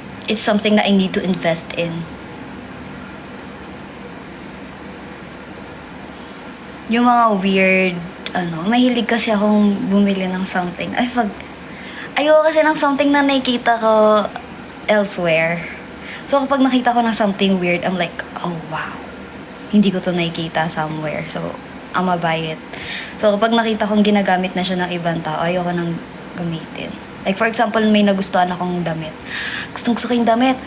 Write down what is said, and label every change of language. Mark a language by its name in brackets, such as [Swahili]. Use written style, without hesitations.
[English] It's something that I need to invest in. [Filipino] Yung mga weird, mahilig kasi akong bumili ng something. Ayoko kasi ng something na nakikita ko elsewhere. So, kapag nakita ko ng something weird, [English] I'm like, oh, wow. [Filipino] Hindi ko to nakikita somewhere. [English] So, I'ma buy it. [Filipino] So, kapag nakita kong ginagamit na siya ng ibang tao, ayoko nang gamitin. [English] Like, for example, [Filipino] may nagustuhan akong damit. Gustong-gusto ko yung damit.